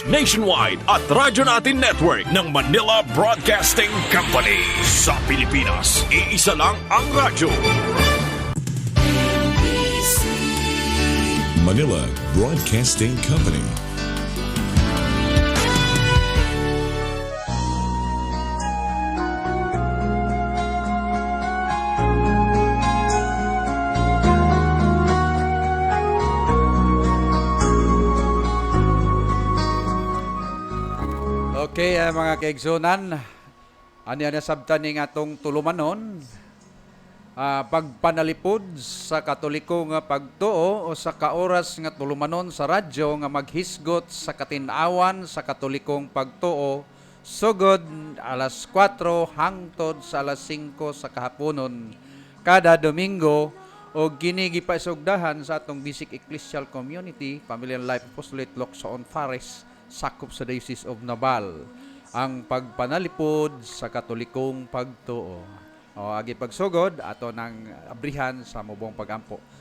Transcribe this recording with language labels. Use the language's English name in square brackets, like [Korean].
[Filipino] nationwide at Radyo Natin Network ng Manila Broadcasting Company. Sa Pilipinas, iisa lang ang radyo. Manila Broadcasting Company. [Cebuano] Okay, mga kaigsunan, ano yan sabta ni atong tulumanon, pagpanalipod sa katoliko nga pagtuo o sa kaoras nga tulumanon sa radyo nga maghisgot sa katinawan sa katolikong pagtuo, sugod alas 4 hangtod sa alas 5 sa kahaponon kada Domingo o ginigipasugdahan sa atong Basic Ecclesial Community, Family and Life Apostolate Locson Fares, sakop sa Diocese of Naval, ang pagpanalipod sa katolikong pagtuo. O agi pagsugod ato ng abrihan sa mubong pagampo.